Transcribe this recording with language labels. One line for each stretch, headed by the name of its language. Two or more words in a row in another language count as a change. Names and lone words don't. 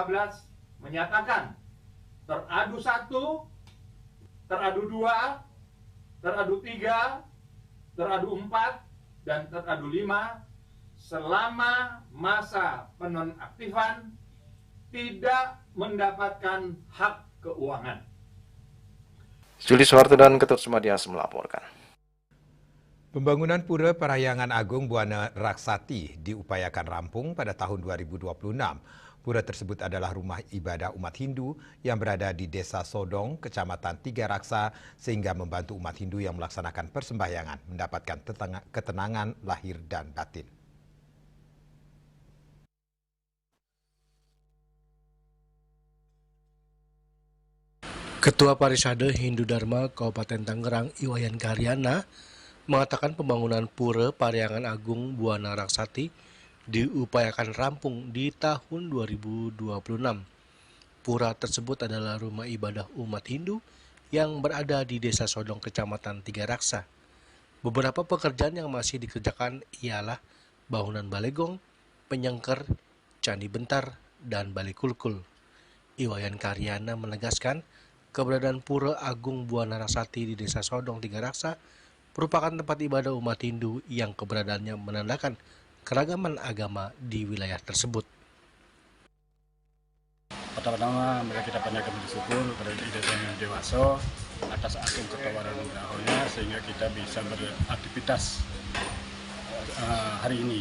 Indonesian: Menyatakan teradu 1, teradu 2, teradu 3, teradu 4, dan teradu 5 selama masa penonaktifan tidak mendapatkan hak keuangan. Juli Soeharto dan Ketut Sumadias melaporkan. Pembangunan Pura Parahyangan Agung Buana Raksati diupayakan rampung pada tahun 2026. Pura tersebut adalah rumah ibadah umat Hindu yang berada di Desa Sodong, Kecamatan Tiga Raksa, sehingga membantu umat Hindu yang melaksanakan persembahyangan mendapatkan ketenangan lahir dan batin. Ketua Parisade Hindu Dharma Kabupaten Tangerang Iwayan Karyana mengatakan pembangunan Pura Parahyangan Agung Buana Raksati diupayakan rampung di tahun 2026. Pura tersebut adalah rumah ibadah umat Hindu yang berada di Desa Sodong, Kecamatan Tiga Raksa. Beberapa pekerjaan yang masih dikerjakan ialah bangunan balegong, penyengker, candi bentar, dan bali kulkul. Iwayan Karyana menegaskan keberadaan Pura Agung Buana Raksati di Desa Sodong Tiga Raksa merupakan tempat ibadah umat Hindu yang keberadaannya menandakan keragaman agama di wilayah tersebut. Pertama-tama mereka kita panjatkan bersyukur kepada Ida Yang Dewaso atas agung ketawaran udahnya sehingga kita bisa beraktivitas hari ini.